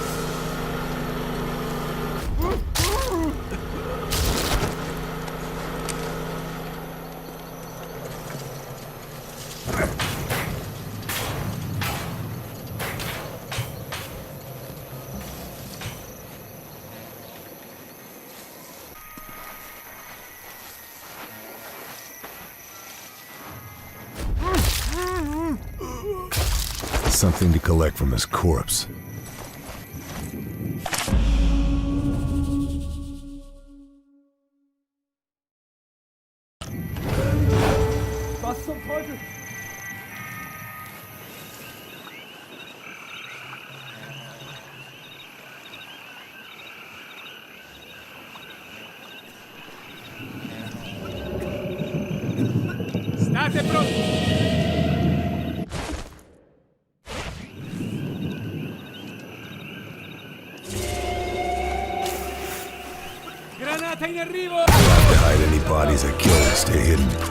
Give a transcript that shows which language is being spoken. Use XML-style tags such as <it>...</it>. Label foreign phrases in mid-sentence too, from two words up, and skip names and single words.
<en>Something to collect from his corpse.</en> <de>Was zum Teufel?</de> <it>State pronti! Granata in arrivo!</it> <en>I'll have to hide any bodies I kill and stay hidden.</en>